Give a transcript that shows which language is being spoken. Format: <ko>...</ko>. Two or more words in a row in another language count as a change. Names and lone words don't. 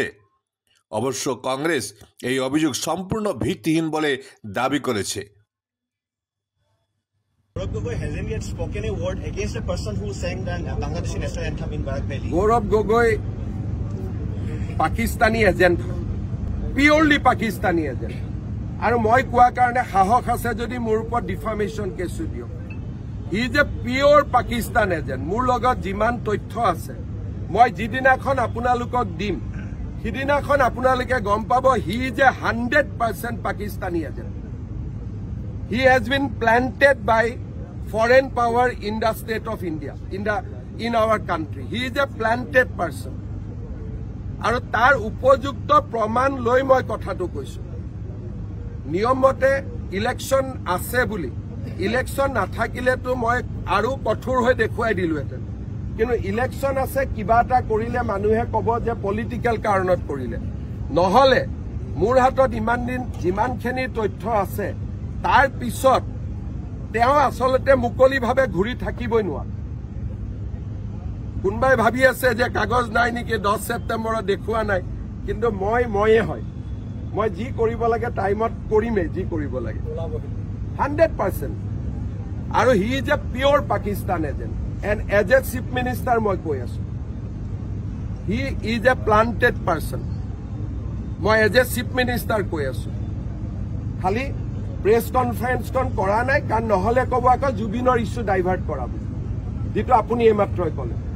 <bn>অবশ্য কংগ্রেস এই অভিযোগ সম্পূর্ণ ভিত্তিহীন বলে দাবি করেছে।</bn> <en>Gaurav Gogoi Pakistani agent, purely Pakistani agent.</en> <as>আর মই কোৱা কাৰণে সাহস আছে যদি মোৰ ওপৰত</as> <en>defamation case</en> <as>দিয়ক।</as> <en>he is a pure Pakistan agent.</en> <as>মোৰ লগত যিমান তথ্য আছে মই যিদিনাখন আপোনালোকক দিম সিদিনাখন আপোনালোকে গম পাব</as> <en>he is a 100% Pakistani agent. He has been planted by foreign power in the state of India, in our country. He is a planted person.</en> <as>আৰু তাৰ উপযুক্ত প্ৰমাণ লৈ মই কথাটো কৈছো। নিয়ম মতে ইলেকশন আছে বুলি, ইলেকশন নাথাকিলেতো মই আৰু কঠোৰ হৈ দেখুৱাই দিলোহেঁতেন। কিন্তু ইলেকশন আছে, কিবা এটা কৰিলে মানুহে ক'ব যে পলিটিক্যাল কাৰণত কৰিলে। নহলে মোৰ হাতত ইমান দিন যিমানখিনি তথ্য আছে তাৰ পিছত তেওঁ আচলতে মুকলিভাৱে ঘূৰি থাকিবই নোৱাৰে। কোনোবাই ভাবি আছে যে কাগজ নাই নেকি, 10 ছেপ্টেম্বৰত দেখুওৱা নাই। কিন্তু ময়ে হয়, মই যি কৰিব লাগে টাইমত কৰিমেই, যি কৰিব লাগে 100%।</as> <en>আৰু he is a pure Pakistan agent. and as a chief minister</en> <as>মই কৈ আছো,</as> <en>he is a planted person.</en> <as>মই</as> <en>as a chief minister</en> <as>কৈ আছো। খালি</as> <en>press conference</en> <as>কৰা নাই, কাৰণ নহলে ক'ব আকৌ জুবিনৰ</as> <en>issue divert</en> <as>কৰা বুলি, যিটো আপুনি এইমাত্ৰই ক'লে।</as>